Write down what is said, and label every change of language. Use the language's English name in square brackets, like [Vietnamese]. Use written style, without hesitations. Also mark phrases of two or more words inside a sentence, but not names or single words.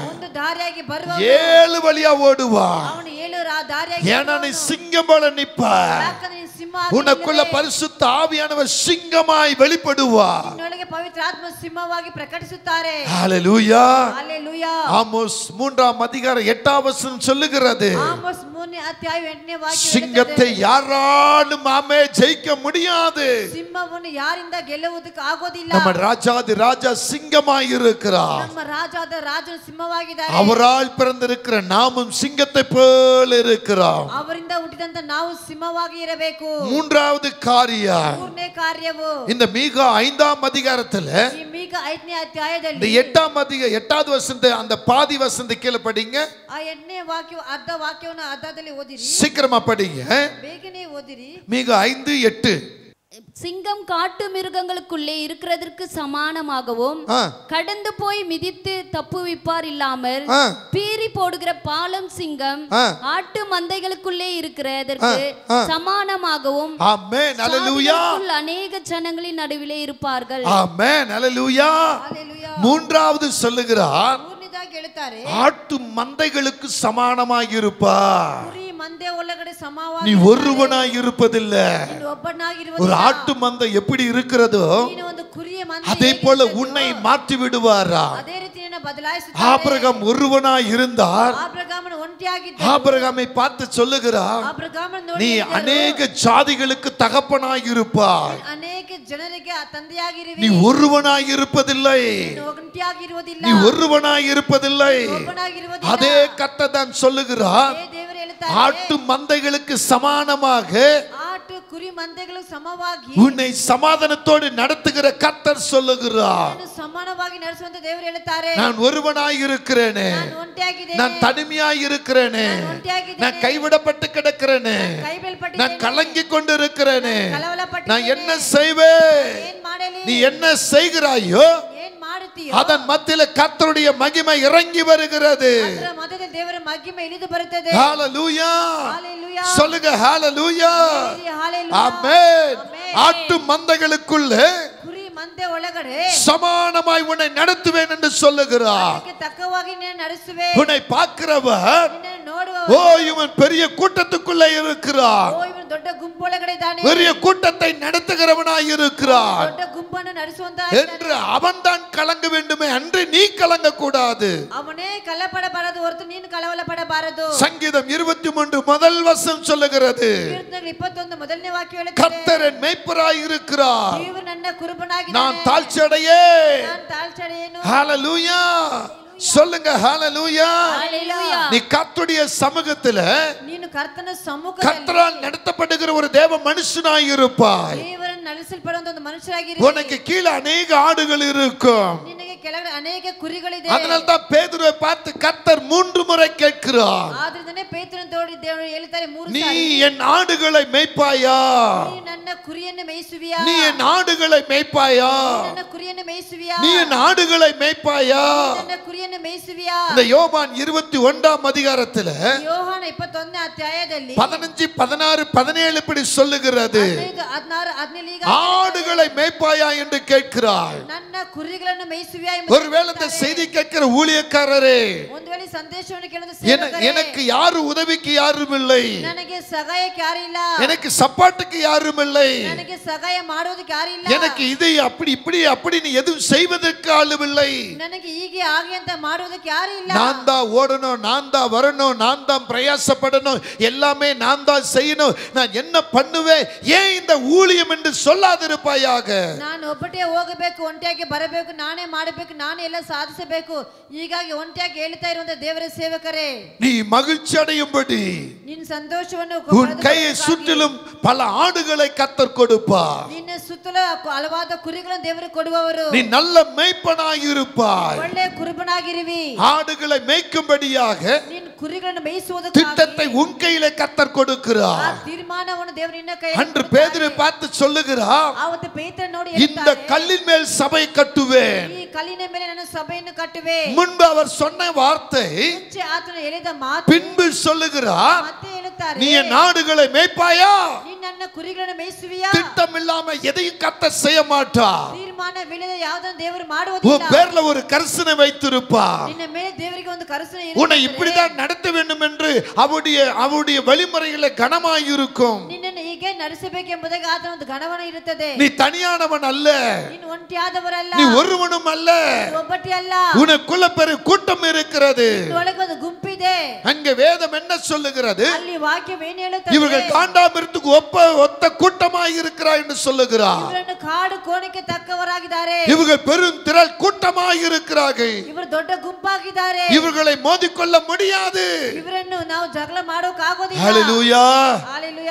[Kannada] ಒಂದು ದಾರಿಯಾಗಿ ಬರುವ [Tamil] 7 வழியா ஓடுவான். [Kannada] ಅವನು 7 ದಾರಿಯಾಗಿ [Tamil] ஏன்னா நீ சிங்கம் போல நிப்ப, [Kannada] ಯಾಕಂದ್ರೆ ನೀನು ಸಿಂಹ [Tamil] உனக்குள்ள பரிசுத்த ஆவியானவர் சிங்கமாய் வெளிப்படுவார். [Kannada] ನಿನ್ನೊಳಗೆ ಪವಿತ್ರಾತ್ಮ ಸಿಂಹವಾಗಿ ಪ್ರಕಟಿಸುತ್ತಾರೆ. [Tamil] ஹalleluya. ஹalleluya. ஆமோஸ் 3ஆம் அதிகாரம் 8ஆம் வசனம் சொல்லுகிறது, [Kannada] ஆமோஸ் 3 அத்தியாயம் 8ನೇ ವಾಕ್ಯ [Tamil] சிங்கத்தை யாராலும் ஆமே ஜெயிக்க முடியாது. [Kannada] ಸಿಂಹವನ್ನು ಯಾರಿಂದ ಗೆಲ್ಲುವುದಕ್ಕೆ ಆಗೋದಿಲ್ಲ. [Tamil] நம்ம ராஜாதி ராஜா சிங்கமாய் இருக்கிறார். [Kannada] ನಮ್ಮ ರಾಜಾದ ರಾಜನು ಸಿಂಹವಾಗಿದ್ದಾರೆ. [Tamil] அவரால் பிறந்திருக்கிற நாமும் சிங்கத்தை போல இருக்கிறோம். [Kannada] ಅವರಿಂದ ಹುಟ್ಟಿದಂತ ನಾವು ಸಿಂಹವಾಗಿ ಇರಬೇಕು. [Tamil] மூன்றாவது காரியம், [Kannada] ಮೂರನೇ ಕಾರ್ಯವು [Tamil] இந்த மீகா 5ஆம் அதிகாரத்துல [Kannada] ಈ ಮೀಕ 5ನೇ ಅಧ್ಯಾಯದಲ್ಲಿ [Tamil] இந்த 8வது வசனத்தை அந்த பாதி வசனத்தை கீழே படிங்க. [Kannada] ಆ 8ನೇ ವಾಕ್ಯ ಅರ್ಧ ವಾಕ್ಯವನ್ನು ಅರ್ಧದಲ್ಲಿ ಓದಿರಿ. [Tamil] சீக்கிரமா படிங்க. [Kannada] ಬೇಗನೆ ಓದಿರಿ. [Tamil] மீகா 5:8. சிங்கம் காட்டு மிருகங்களுக்குள்ளே இருக்கிறதற்கு சமானமாகவும் கடந்து போய் மிதித்து தப்புவிப்பார் இல்லாமல் பீறி போடுகிற பாலம் சிங்கம் ஆட்டு மந்தைகளுக்குள்ளே இருக்கிறதற்கு சமானமாகவும் ஆமென் ஹalleluya. அநேக ஜனங்களின் நடுவிலே இருப்பார்கள். ஆமென் ஹalleluya. மூன்றாவது சொல்லுகிறார், [Kannada] ಮೂರನೇದಾಗಿ ಹೇಳ್ತಾರೆ, [Tamil] ஆட்டு மந்தைகளுக்கு சமானமாய் இருப்பார். [Kannada] ಕುರಿ ಮಂದೆ ಒಳಗಡೆ ಸಮವಾಗಿ [Tamil] நீ ஒருவனாய் இருப்பதில்லை. [Kannada] ನೀನು ಒಬ್ಬನಾಗಿರುವುದಿಲ್ಲ. [Tamil] ஒரு ஆட்டு மந்தை எப்படி இருக்கிறதோ [Kannada] ನೀನು ಒಂದು ಕುರಿಯ ಮಂದೆ [Tamil] அதே போல உன்னை மாற்றி விடுவாரா. [Kannada] ಅದೇ ರೀತಿ ನಿನ್ನ ಬದಲಾಯಿಸುತ್ತಾರೆ. [Tamil] ஆபிரகாம் ஒருவனாய் இருந்தார். [Kannada] ಆಬ್ರಹಾಮನು ಒಂಟಿಯಾಗಿದ್ದ. [Tamil] ஆபிரகாமை பார்த்து சொல்லுகிறார், [Kannada] ಆಬ್ರಹಾಮನು [Tamil] நீ [Kannada] ನೋಡಿ [Tamil] அநேக ஜாதிகளுக்கு தகப்பனாய் இருப்பாய். [Kannada] ಅನೇಕ ಜನರಿಗೆ ತಂದೆಯಾಗಿರುವಿ. [Tamil] நீ ஒருவனாய் இருப்பதில்லை. [Kannada] ನೀನು ಒಂಟಿಯಾಗಿರುವುದಿಲ್ಲ. [Tamil] நீ ஒருவனாய் இருப்பதில்லை. [Kannada] ಒಬ್ಬನಾಗಿರುವುದಿಲ್ಲ. [Tamil] அதே கர்த்தர் தான் சொல்லுகிறார், [Kannada] ಅದೇ ದೇವರು ಹೇಳ್ತಾರೆ, [Tamil] ஆட்டு மந்தைகளுக்கு சமானமாக [Kannada] ಆಟು ಕುರಿ ಮಂದೆಗಳು ಸಮವಾಗಿ [Tamil] உன்னை சமாதானத்தோடு நடத்துகிற கர்த்தர் சொல்லுகிறார். [Kannada] ನೀನು ಸಮಾನವಾಗಿ ನಡೆಸುವಂತ ದೇವರು ಹೇಳ್ತಾರೆ, [Tamil] நான் ஒருவனாய் இருக்கிறேனே, [Kannada] ನಾನು ಒಂಟಿಯಾಗಿದ್ದೇನೆ. [Tamil] நான் தனிமையாய் இருக்கிறேனே, [Kannada] ನಾನು ಒಂಟಿಯಾಗಿದ್ದೇನೆ. [Tamil] நான் கைவிடப்பட்டு கிடக்கிறேனே, [Kannada] ಕೈ ಬೀಳ್ಪಟ್ಟಿದ್ದೇನೆ. [Tamil] நான் கலங்கி கொண்டு இருக்கிறேனே, [Kannada] ಕಳವಳಪಟ್ಟಿದ್ದೇನೆ. [Tamil] நான் என்ன செய்வேன்? [Kannada] ಏನ್ ಮಾಡಲಿ? [Tamil] நீ என்ன செய்கிறாயோ [Kannada] ಏನ್ ಮಾಡುತ್ತೀಯೋ [Tamil] அதன் மத்தியில கர்த்தருடைய மகிமை இறங்கி வருகிறது. [Kannada] ಅದರ ಮಧ್ಯದಲ್ಲಿ ದೇವರ ಮಹಿಮೆ ಇಳಿದು ಬರುತ್ತದೆ. [Tamil] ஹalleluya. ஹalleluya. சொல்லுங்க ஹalleluya. ஹalleluya. ஆமென். ஆட்டு மந்தைகளுக்குள்ளே [Kannada] ಕುರಿ ಮಂದೆ ಒಳಗಡೆ [Tamil] சமானமாய் உன்னை நடத்துவேன் என்று சொல்லுகிறார். [Kannada] ಅದಕ್ಕೆ ತಕ್ಕವಾಗಿ ನೀನು ನಡೆಸುವೆ. [Tamil] உன்னை பார்க்கிறவர், [Kannada] ನಿನ್ನನ್ನು ನೋಡುವ [Tamil] ஓ இவன் பெரிய கூட்டத்துக்குள்ளே இருக்கிறார், [Kannada] ಓ ಇವನು ದೊಡ್ಡ ಗುಂಪೊಳಗಡೆ ಇದ್ದಾನೆ, [Tamil] பெரிய கூட்டத்தை நடத்துகிறவனாய் இருக்கிறார் [Kannada] ದೊಡ್ಡ ಗುಂಪನ್ನು ನಡೆಸುವಂತ [Tamil] என்று அவன் தான் கலங்க வேண்டுமே அன்று நீ கலங்க கூடாது. [Kannada] ಅವನೇ ಕಳವಳಪಡಬಾರದು, ಹೊರತು ನೀನು ಕಳವಳಪಡಬಾರದು. [Tamil] சங்கீதம் 23 முதல் வசனம் சொல்லுகிறது, [Kannada] ಕೀರ್ತನೆಗಳು 21 ಮೊದಲನೇ ವಾಕ್ಯ ಹೇಳುತ್ತದೆ, [Tamil] கர்த்தர் என் மேய்ப்பராய் இருக்கிறார், [Kannada] ದೇವರು ನನ್ನ ಕುರುಬನಾಗಿದ್ದಾನೆ, [Tamil] நான் தாழ்ச்சியடையேன். [Kannada] ನಾನು ತಾಳ್ಚಡೆಯೇನು. [Tamil] ஹalleluya. சொல்லுங்க ஹalleluya. ஹalleluya. நீ கர்த்தருடைய சமூகத்துல [Kannada] ನೀನು ಕರ್ತನ ಸಮ್ಮುಖದಲ್ಲಿ [Tamil] கர்த்தரால் நடத்தப்படுகிற ஒரு தேவ மனுஷனாய் இருப்பாய். [Kannada] ದೇವರನ್ನು ನಡೆಸಲ್ಪಡುವಂತ ಒಂದು ಮನುಷ್ಯರಾಗಿರಿ. [Tamil] உனக்கு கீழே அநேக ஆடுகள் இருக்கும். [Kannada] ನಿನಗೆ ಕೆಳಗಡೆ ಅನೇಕ ಕುರಿಗಳಿದೆ. [Tamil] அதனால தான் பேதுருவை பார்த்து கர்த்தர் 3 முறை கேட்கிறார், [Kannada] ಆದ್ರಿಂದನೇ ಪೇತ್ರನ ತೋಡಿ ದೇವರು ಹೇಳ್ತಾರೆ 3 [Tamil] நீ [Kannada] ಸಾರಿ, [Tamil] என் ஆடுகளை மேய்ப்பாயா? [Kannada] ನೀನು ನನ್ನ ಕುರಿಯನ್ನು ಮೇಯಿಸುವಿಯಾ? [Tamil] நீ என் ஆடுகளை மேய்ப்பாயா? [Kannada] ನನ್ನ ಕುರಿಯನ್ನು ಮೇಯಿಸುವಿಯಾ? [Tamil] நீ என் ஆடுகளை மேய்ப்பாயா? [Kannada] ನನ್ನ ಕುರಿಯನ್ನು ಮೇಯಿಸುವಿಯಾ? [Tamil] இந்த யோவான் 21ஆம் அதிகாரத்துல [Kannada] ಯೋಹಾನ 21ನೇ ಅಧ್ಯಾಯದಲ್ಲಿ [Tamil] 15, 16, 17 இப்படி சொல்லுகிறது, [Kannada] 15, 16, 17 ಈಗ [Tamil] ஆடுகளை மேய்ப்பாயா என்று கேட்கிறார். [Kannada] ನನ್ನ ಕುರಿಗಳನ್ನು ಮೇಯಿಸುವಿಯಾ ಎಂದು [Tamil] ஒருவேளை இந்த செய்தி கேட்கிற ஊழியக்காரரே, [Kannada] ಒಂದು ವೇಳೆ ಸಂದೇಶವನ್ನು ಕೇಳಿದ [Tamil] எனக்கு யாரு உதவிக்கு யாரும் இல்லை, [Kannada] ನನಗೆ ಸಹಾಯಕ್ಕೆ ಯಾರು ಇಲ್ಲ, [Tamil] எனக்கு சப்பாட்டுக்கு யாரும் இல்லை, [Kannada] ನನಗೆ ಸಹಾಯ ಮಾಡೋದಕ್ಕೆ ಯಾರು ಇಲ್ಲ, [Tamil] எனக்கு இது அப்படி இப்படி அப்படின்னு எதுவும் செய்வதற்கு ஆளும் இல்லை, [Kannada] ನನಗೆ ಹೀಗೆ ಹಾಗೆ ಅಂತ ಮಾಡೋದಕ್ಕೆ ಯಾರು ಇಲ್ಲ, [Tamil] நான் தான் ஓடணும், நான் தான் வரணும், நான் தான் பிரயாசப்படணும், எல்லாமே நான் தான் செய்யணும், நான் என்ன பண்ணுவேன், ஏன் இந்த ஊழியம் என்று சொல்லாதிருப்பாயாக. [Kannada] ನಾನು ಒಬ್ಬಟೇ ಹೋಗಬೇಕು, ಒಂಟಿಯಾಗಿ ಬರಬೇಕು, ನಾನೇ ಮಾಡಬೇಕು, ನಾನೇ ಎಲ್ಲ ಸಾಧಿಸಬೇಕು, ಹೀಗಾಗಿ ಒಂಟಿಯಾಗಿ ಹೇಳ್ತಾ ಇರುವಂತ ದೇವರ ಸೇವಕರೇ, [Tamil] நீ மகிழ்ச்சி அடையும்படி [Kannada] ನಿನ್ನ ಸಂತೋಷವನ್ನು [Tamil] உன் கையை சுற்றிலும் பல ஆடுகளை கர்த்தர் கொடுப்பார். [Kannada] ನಿನ್ನ ಸುತ್ತಲೂ ಹಲವಾದ ಕುರಿಗಳನ್ನು ದೇವರು ಕೊಡುವವರು. [Tamil] நீ நல்ல மேய்ப்பனாய் இருப்பாய். [Kannada] ಒಳ್ಳೆ ಕುರುಬನಾಗಿರುವಿ. [Tamil] ஆடுகளை மேய்க்கும்படியாக [Kannada] ನಿನ್ನ ಕುರಿಗಳನ್ನು ಮೇಯಿಸುವುದಕ್ಕೆ [Tamil] திட்டத்தை உன் கையிலே கர்த்தர் கொடுக்கிறார். [Kannada] ತೀರ್ಮಾನವನ್ನು ದೇವರು ನಿನ್ನ ಕೈ [Tamil] அன்று பேதுரு பார்த்து சொல்லுகிறார், [Kannada] ಆವತ್ತು ಪೇತ್ರನು ನೋಡಿ [Tamil] இந்த கல்லின் மேல் சபை கட்டுவேன். [Kannada] ಈ ಕಲ್ಲಿನ ಮೇಲೆ ನಾನು ಸಭೆಯನ್ನು ಕಟ್ಟುವೆ. [Tamil] முன்பு அவர் சொன்ன வார்த்தை [Kannada] ಮುಂಚೆ ಆತನು ಹೇಳಿದ ಮಾತು [Tamil] பின்பு சொல்லுகிறார், [Kannada] ಮತ್ತೆ ಹೇಳುತ್ತಾರೆ, [Tamil] நீ என் ஆடுகளை மேய்ப்பாயா? [Kannada] ನೀನು ನನ್ನ ಕುರಿಗಳನ್ನು ಮೇಯಿಸುವಿಯಾ? [Tamil] திட்டம் இல்லாம எதையும் கர்த்தர் செய்ய மாட்டார். [Kannada] ತೀರ್ಮಾನವಿಲ್ಲದೆ ಯಾವುದನ್ನು ದೇವರು [Tamil] உன் [Kannada] ಮಾಡುವುದಿಲ್ಲ. [Tamil] பேர்ல ஒரு கரிசனை வைத்திருப்பார். [Kannada] ನಿನ್ನ ಮೇಲೆ ದೇವರಿಗೆ ಒಂದು ಕರುಣೆ [Tamil] உன்னை [Kannada] ಇರುತ್ತದೆ. [Tamil] இப்படிதான் நடத்த வேண்டும் என்று அவருடைய வழிமுறைகளை கனமாயிருக்கும். [Kannada] ನಿನ್ನನ್ನು ಹೀಗೆ ನಡೆಸಬೇಕೆಂಬುದಾಗಿ ಆತನ ಒಂದು ಗಣವನ ಇರುತ್ತದೆ. [Tamil] நீ தனியானவன் அல்ல, [Kannada] ನೀನು ಒಂಟಿಯಾದವರಲ್ಲ, [Tamil] நீ ஒருவனும் அல்ல, [Kannada] ಒಬ್ಬಟಿ ಅಲ್ಲ, [Tamil] உனக்குள்ள பெரு கூட்டம் இருக்கிறது. [Kannada] ಒಳಗೆ ಒಂದು ಗುಂಪಿದೆ. [Tamil] அங்கே வேதம் என்ன சொல்லுகிறது? [Kannada] ಅಲ್ಲಿ ವಾಕ್ಯವು ಏನು ಹೇಳುತ್ತದೆ? [Tamil] இவர்கள் காண்டாமிருத்துக்கு ஒத்த கூட்டமாய் இருக்கிறார் என்று சொல்லுகிறார். [Kannada] ಇವರನ್ನು ಕಾಡು ಕೋಣಕ್ಕೆ ತಕ್ಕವರಾಗಿದ್ದಾರೆ. [Tamil] இவர்கள் பெரும் திரள் கூட்டமாய் இருக்கிறார்கள். [Kannada] ಇವರು ದೊಡ್ಡ ಗುಂಪಾಗಿದ್ದಾರೆ. [Tamil] இவர்களை மோதிக்கொள்ள முடியாது. [Kannada] ಇವರನ್ನು ನಾವು ಜಗಳ ಮಾಡೋಕೆ ಆಗೋದಿಲ್ಲ. [Tamil] ஹalleluya. ஹalleluya.